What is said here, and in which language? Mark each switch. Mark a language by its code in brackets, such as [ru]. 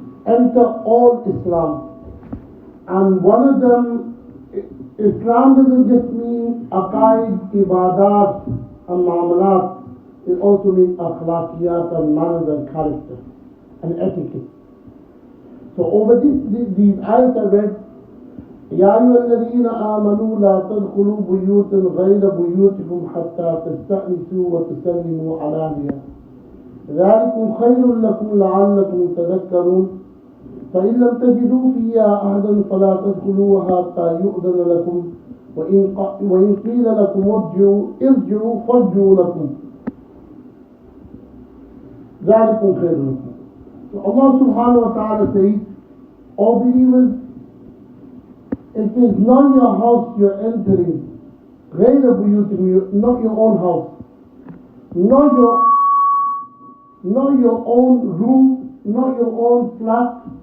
[en] Enter all Islam. And one of them, Islam doesn't just mean aqaid, ibadat and muamalat. It also means akhlaqiyat and manners and character and etiquette. So over these ayat I read, [ar] يا أيها الذين آمنوا لا تدخلوا بيوتا غير بيوتكم حتى تستأنسوا وتسلموا على أهلها ذلكم خير لكم لعلكم تذكرون فإن لم تجدوا فيها أحدا فلا تدخلوها حتى يؤذن لكم وإن قيل لكم ارجعوا فارجعوا لكم ذلكم خير لكم. [en] So Allah subhanahu wa ta'ala says, all believers, it is not your house you're entering, not your own house, not your own room, not your own flat.